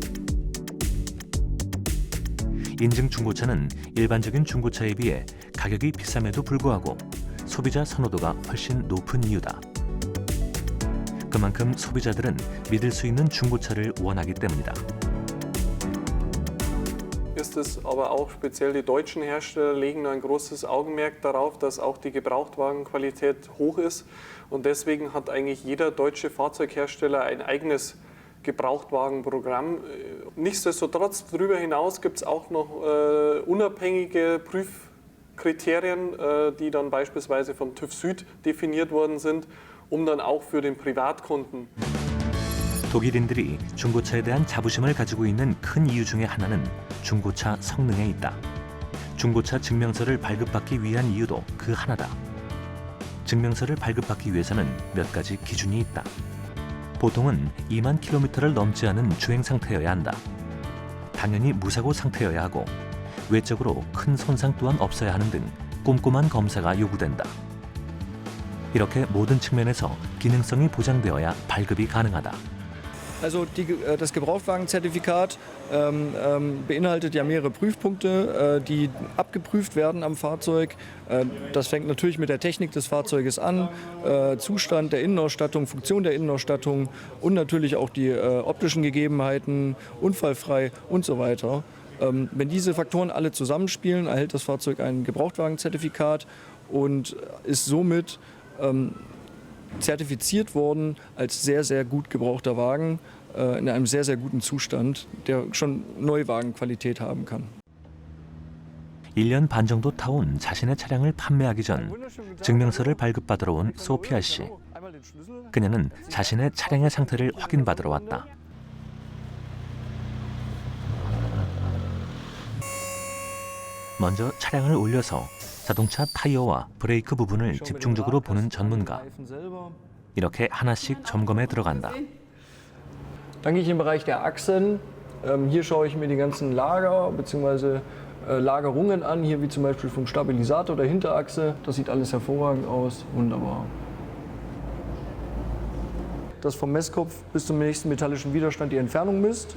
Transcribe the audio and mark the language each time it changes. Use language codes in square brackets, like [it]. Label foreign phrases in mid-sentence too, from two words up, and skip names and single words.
[ko] 인증 중고차는 일반적인 중고차에 비해 가격이 비쌈에도 불구하고 소비자 선호도가 훨씬 높은 이유다. 그만큼 소비자들은 믿을 수 있는 중고차를 원하기 때문이다. [de] Ist es aber auch speziell die deutschen Hersteller legen ein großes Augenmerk darauf, dass auch die Gebrauchtwagenqualität hoch ist. Und deswegen hat eigentlich jeder deutsche Fahrzeughersteller ein eigenes Gebrauchtwagenprogramm. Nichtsdestotrotz, darüber hinaus gibt es auch noch unabhängige Prüfkriterien, die dann beispielsweise vom TÜV Süd definiert worden sind, um dann auch für den Privatkunden. [ko] 독일인들이 중고차에 대한 자부심을 가지고 있는 큰 이유 중에 하나는 중고차 성능에 있다. 중고차 증명서를 발급받기 위한 이유도 그 하나다. 증명서를 발급받기 위해서는 몇 가지 기준이 있다. 보통은 2만 킬로미터를 넘지 않은 주행 상태여야 한다. 당연히 무사고 상태여야 하고 외적으로 큰 손상 또한 없어야 하는 등 꼼꼼한 검사가 요구된다. 이렇게 모든 측면에서 기능성이 보장되어야 발급이 가능하다. [de] Also das Gebrauchtwagenzertifikat beinhaltet ja mehrere Prüfpunkte, die abgeprüft werden am Fahrzeug. Das fängt natürlich mit der Technik des Fahrzeuges an, Zustand der Innenausstattung, Funktion der Innenausstattung und natürlich auch die optischen Gegebenheiten, unfallfrei und so weiter. Wenn diese Faktoren alle zusammenspielen, erhält das Fahrzeug ein Gebrauchtwagenzertifikat und ist somit zertifiziert worden als sehr, sehr gut gebrauchter Wagen in einem sehr, sehr guten Zustand, der schon Neuwagenqualität haben kann. [ko] 1년 반 정도 타온 자신의 차량을 판매하기 전 증명서를 발급받으러 온 소피아 씨. 그녀는 자신의 차량의 상태를 확인받으러 왔다. 먼저 차량을 올려서 자동차 타이어와 브레이크 부분을 집중적으로 보는 전문가. 이렇게 하나씩 점검에 들어간다. [de] Dann gehe ich im Bereich der Achsen. Hier schaue ich mir die ganzen Lager bzw. Lagerungen an, hier wie zum Beispiel vom Stabilisator der Hinterachse. Das sieht alles hervorragend aus, wunderbar. Das vom Messkopf bis zum nächsten metallischen Widerstand die Entfernung misst.